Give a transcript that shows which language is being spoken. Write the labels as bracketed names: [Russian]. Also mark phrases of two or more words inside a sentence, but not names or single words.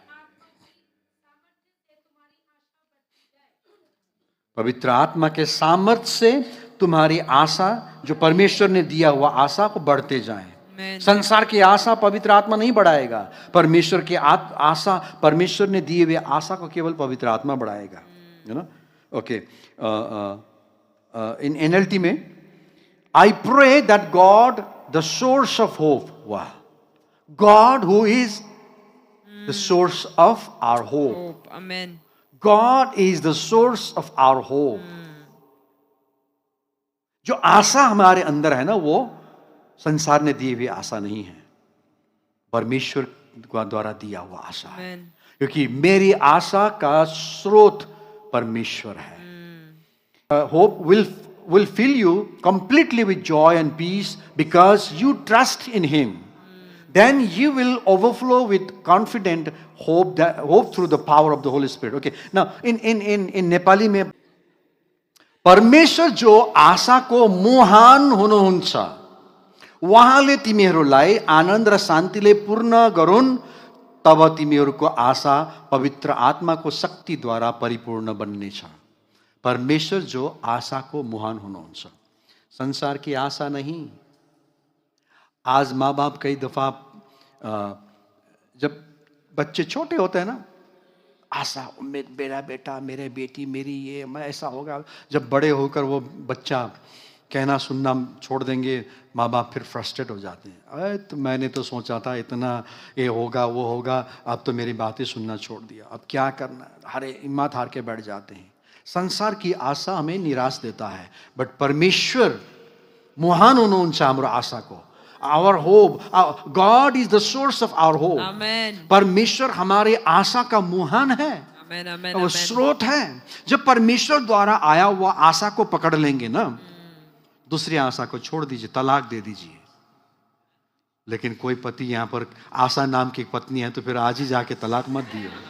[Hindi] पवित्र आत्मा के सामर्थ्य से तुम्हारी आशा, जो परमेश्वर ने दिया हुआ आशा को बढ़ते जाए। [English] Amen. [Hindi] संसार की आशा पवित्र आत्मा नहीं बढ़ाएगा, परमेश्वर की आशा, परमेश्वर ने दिए हुए आशा को केवल पवित्र आत्मा बढ़ाएगा। [English] you know, okay, in NLT में, I pray that God the source of hope, वाह, God who is the source of our hope, Hope. Amen. God is the source of our hope. [Hindi] जो आशा हमारे अंदर है ना, वो संसार ने दी हुई आशा नहीं है, परमेश्वर द्वारा दिया हुआ आशा है। [English] Amen. [Hindi] क्योंकि मेरी आशा का स्रोत परमेश्वर है। [English] होप will fill you completely with joy and peace because you trust in Him. Then you will overflow with confident hope through the power of the Holy Spirit. Okay. Now in Nepali [Nepali] में, परमेश्वर जो आशाको मुहान हुनुहुन्छ उहाँले तिमीहरूलाई आनन्द र शान्तिले पूर्ण गरून्, तब तिमीहरूको आशा पवित्र आत्माको शक्तिद्वारा परिपूर्ण बन्नेछ। परमेश्वर जो आशाको मुहान हुनुहुन्छ, [Hindi] संसार की आशा नहीं। आज माँ बाप कई दफा जब बच्चे छोटे होते हैं ना, आशा, उम्मीद, मेरा बेटा, मेरे बेटी, मेरी ये, मैं ऐसा होगा। जब बड़े होकर वो बच्चा कहना सुनना छोड़ देंगे, माँ बाप फिर फ्रस्ट्रेट हो जाते हैं। अरे तो मैंने तो सोचा था इतना ये होगा वो होगा, अब तो मेरी बातें सुनना छोड़ दिया, अब क्या करना, हरे हिम्मत हार के बैठ जाते हैं। संसार की आशा हमें निराश देता है, बट [Nepali] परमेश्वर मुहान हुनुहुन्छ हाम्रो आशाको। [English] Our hope, God is the source of our hope. Amen. [Hindi] परमेश्वर हमारे आशा का मुहान है, [English] Amen. Amen. [Hindi] वो [English] Amen. [Hindi] स्रोत है। जब परमेश्वर द्वारा आया हुआ आशा को पकड़ लेंगे ना, दूसरी आशा को छोड़ दीजिए, तलाक दे दीजिए। लेकिन कोई पति यहां पर आशा नाम की एक पत्नी है, तो फिर आज ही जाके तलाक मत दिए।